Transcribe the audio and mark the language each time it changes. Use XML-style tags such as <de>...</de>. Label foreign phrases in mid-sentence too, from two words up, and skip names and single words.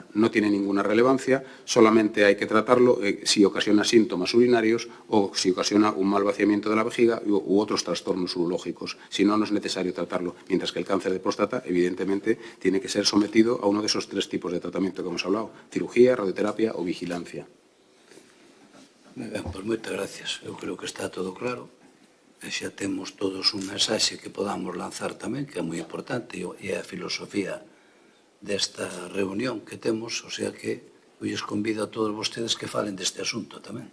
<es>No tiene ninguna relevancia, solamente hay que tratarlo si ocasiona síntomas urinarios o si ocasiona un mal vaciamiento de la vejiga u otros trastornos urológicos. Si no, no es necesario tratarlo, mientras que el cáncer de próstata, evidentemente, tiene que ser sometido a uno de esos 3 tipos de tratamiento que hemos hablado: cirugía, radioterapia o vigilancia.</es> <gl>Ben, pois moitas gracias. Eu creo que está todo claro. E xa temos todos un mensaxe que podamos lanzar tamén, que é moi importante, e é a filosofía desta reunión que temos,</gl> <es>o sea</es> <gl>que eu lles convido a todos vostedes que falen deste asunto tamén.</gl>